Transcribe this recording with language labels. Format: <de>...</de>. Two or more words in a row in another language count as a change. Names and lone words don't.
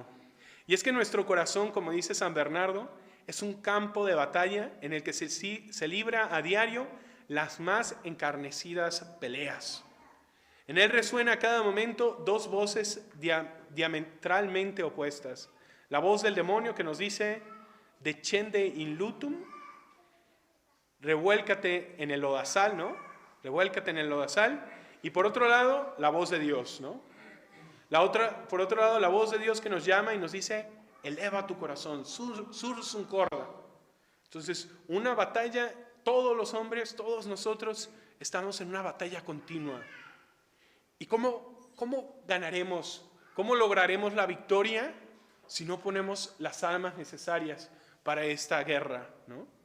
<es>Y es que nuestro corazón, como dice San Bernardo, es un campo de batalla en el que se libra a diario las más encarnecidas peleas. En él resuena a cada momento dos voces diametralmente opuestas. La voz del demonio que nos dice,</es> <la>decende in lutum,</la> <es>revuélcate en el lodazal, ¿no? Revuélcate en el lodazal. Y por otro lado, la voz de Dios, ¿no? Por otro lado, la voz de Dios que nos llama y nos dice, eleva tu corazón,</es> <la>sursum corda.</la> <es>Entonces, una batalla, todos los hombres, todos nosotros, estamos en una batalla continua. ¿Y cómo ganaremos? ¿Cómo lograremos la victoria si no ponemos las armas necesarias para esta guerra, ¿no?</es>